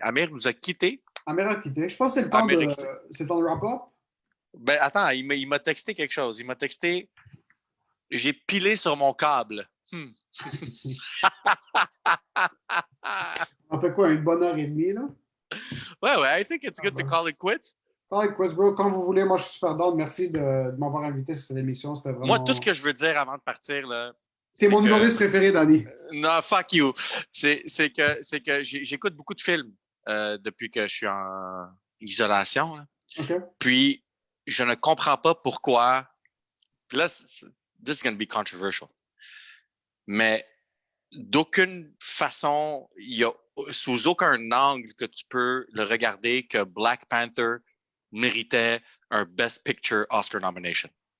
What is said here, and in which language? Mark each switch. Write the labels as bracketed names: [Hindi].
[French] Amir nous a quittés. Amir a quitté. Je pense que c'est le temps de wrap-up. Ben, attends, il m'a texté quelque chose. Il m'a texté « J'ai pilé sur mon câble. » On fait quoi, une bonne heure et demie, là? [English] Ouais, I think it's good to call it quits. Call it quits, bro. [French] Quand vous voulez, moi, je suis super down. Merci de m'avoir invité sur cette émission. C'était vraiment... Moi, tout ce que je veux dire avant de partir, là... C'est mon humoriste préféré, Danny. Non, fuck you. C'est que j'écoute beaucoup de films depuis que je suis en isolation. Là. Okay. Puis, je ne comprends pas pourquoi... [English] Là, this is going to be controversial. [French] Mais d'aucune façon, il y a sous aucun angle que tu peux le regarder que Black Panther méritait un Best Picture Oscar nomination.